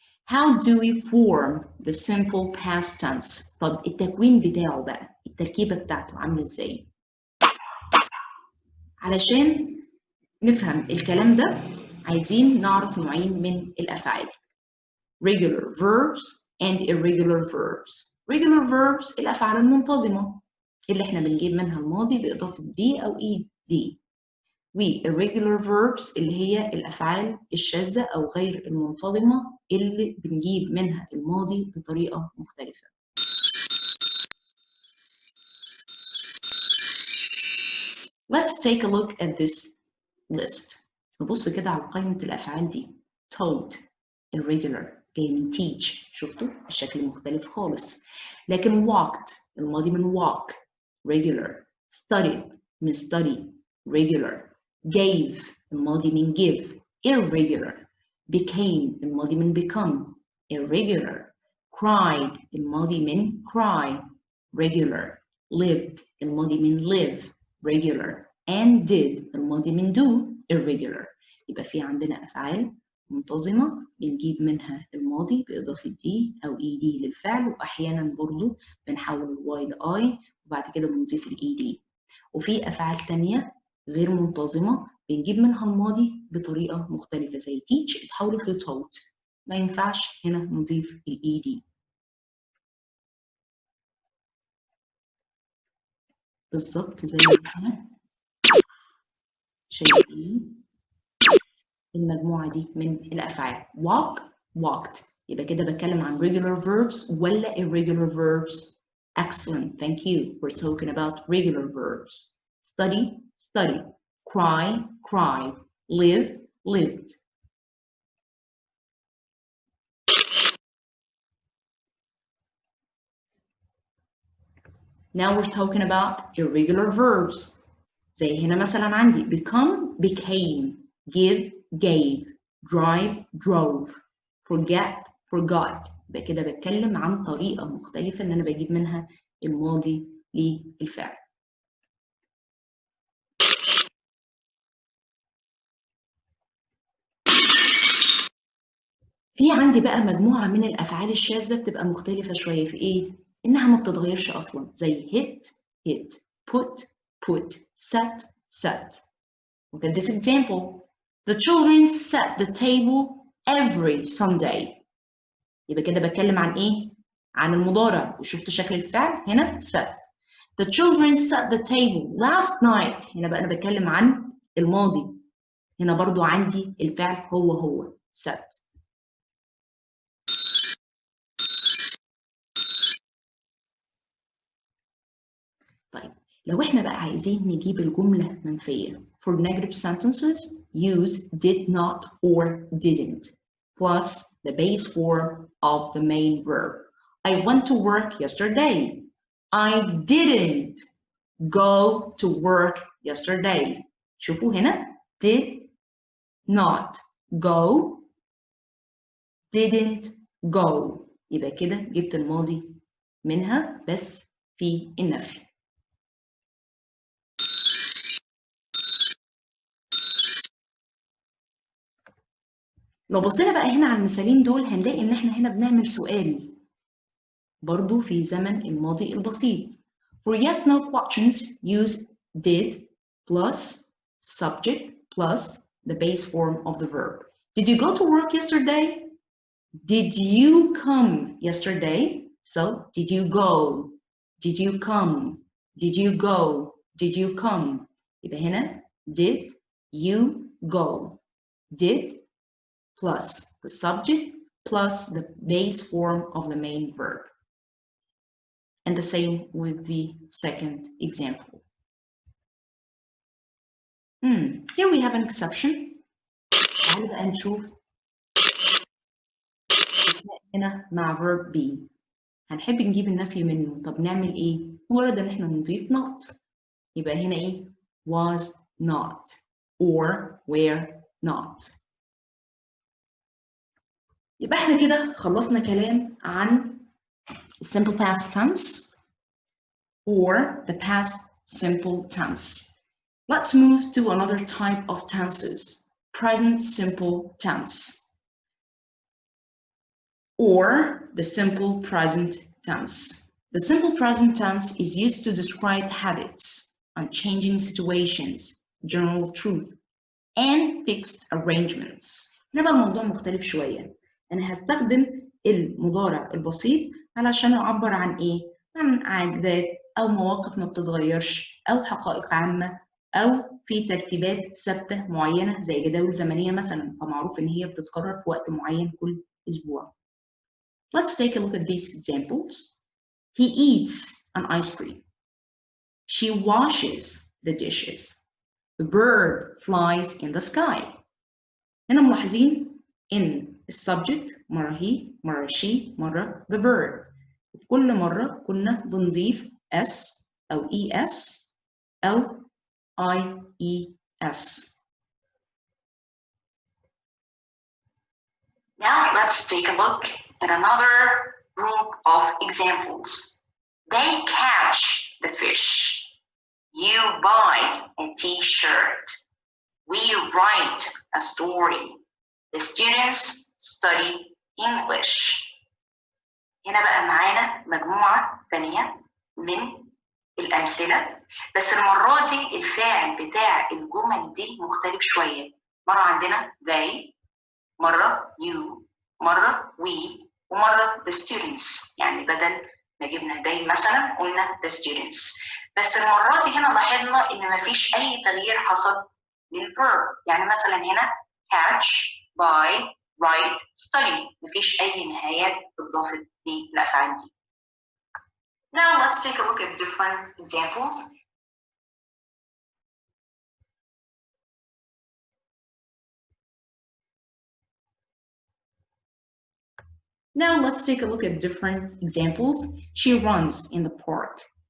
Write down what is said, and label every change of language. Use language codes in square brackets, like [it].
[en] How do we form the simple past tense؟ [ar] طب التكوين بتاعه بقى، التركيبة بتاعته عاملة ازاي؟ علشان نفهم الكلام ده عايزين نعرف نوعين من الأفعال. [en] Regular verbs and irregular verbs. [ar] Regular verbs الأفعال المنتظمة اللي احنا بنجيب منها الماضي بإضافة دي أو دي. و irregular verbs اللي هي الأفعال الشاذة أو غير المنتظمة اللي بنجيب منها الماضي بطريقة مختلفة. [en] Let's take a look at this list. [ar] نبص كده على قائمة الأفعال دي. Taught irregular جاي من teach، شفتوا الشكل مختلف خالص. لكن walked الماضي من walk regular. Studied من study regular. Gave الماضي من give irregular. Became الماضي من become irregular. Cried الماضي من cry regular. Lived الماضي من live regular. And did الماضي من do irregular. يبقى في عندنا أفعال منتظمة بنجيب منها الماضي بإضافة دي أو دي للفعل، وأحيانا برضو بنحول الواي لآي وبعد كده بنضيف دي. وفي أفعال تانية غير منتظمة بنجيب منها الماضي بطريقة مختلفة زي teach اتحولت ل taught، ما ينفعش هنا نضيف دي. بالظبط زي ما احنا شايفين المجموعة دي من الأفعال. walk walked يبقى كده بتكلم عن regular verbs ولا irregular verbs؟ [en] Excellent, thank you. We're talking about regular verbs. Study studied. Cry cried. Live lived. Now we're talking about irregular verbs. [ar] زي هنا مثلا عندي become became. [en] Give gave. Drive drove. Forget forgot. [ar] يبقى كده بتكلم عن طريقة مختلفة ان انا بجيب منها الماضي للفعل. في عندي بقى مجموعة من الأفعال الشاذة بتبقى مختلفة شوية في إيه؟ إنها ما بتتغيرش أصلا زي hit hit. [en] Put put. Set set. Look at this example. The children set the table every Sunday. [ar] يبقى كده بتكلم عن إيه؟ عن المضارع. وشفتوا شكل الفعل هنا set. [en] The children set the table last night. [ar] هنا بقى أنا بتكلم عن الماضي. هنا برضو عندي الفعل هو set. طيب لو احنا بقى عايزين نجيب الجملة منفية [en] for negative sentences use did not or didn't plus the base form of the main verb. I went to work yesterday. I didn't go to work yesterday. [ar] شوفوا هنا did not go didn't go. يبقى كده جبت الماضي منها بس في النفي. لو بصينا بقى هنا على المثالين دول هنلاقي ان احنا هنا بنعمل سؤال برضو في زمن الماضي البسيط. [en] For yes no questions use did plus subject plus the base form of the verb. Did you go to work yesterday? Did you come yesterday? So did you go? Did you come? Did you go? Did you come? [ar] يبقى هنا [en] did you go. Did plus the subject plus the base form of the main verb. And the same with the second example. Here we have an exception. [ar] تعالوا بقى نشوف هنا مع verb be. هنحب نجيب النفي منه. طب نعمل ايه؟ مجرد ان احنا نضيف not. يبقى هنا ايه؟ was not or were not. يبقى احنا كده خلصنا كلام عن simple past tense [en] or the past simple tense. Let's move to another type of tenses, present simple tense, or the simple present tense. The simple present tense is used to describe habits, unchanging situations, general truth, and fixed arrangements. [ar] هنا بقى الموضوع مختلف شوية. أنا هستخدم المضارع البسيط علشان أعبر عن إيه؟ عن عادات أو مواقف ما بتتغيرش أو حقائق عامة أو في ترتيبات ثابتة معينة زي جداول زمنية مثلا، فمعروف إن هي بتتكرر في وقت معين كل أسبوع. [en] Let's take a look at these examples. He eats an ice cream. She washes the dishes. The bird flies in the sky. [ar] هنا ملاحظين إن السبجكت مرة he مرة she مرة the bird. في كل مرة كنا بنضيف s أو es أو ies. [en] Now let's take a look at another group of examples. They catch the fish. You buy a t-shirt. We write a story. The students study English. [ar] هنا بقى معانا مجموعة ثانية من الأمثلة، بس المرة دي الفاعل بتاع الجمل دي مختلف شوية. مرة عندنا they، مرة you، مرة we، ومرة the students. يعني بدل ما جبنا they مثلا قلنا the students. بس المرة دي هنا لاحظنا إن مفيش أي تغيير حصل للverb. يعني مثلا هنا catch، buy، write، study. مفيش أي نهايات اتضافت للأفعال دي. [en] Now let's take a look at different examples. Now let's take a look at different examples. She runs in the park.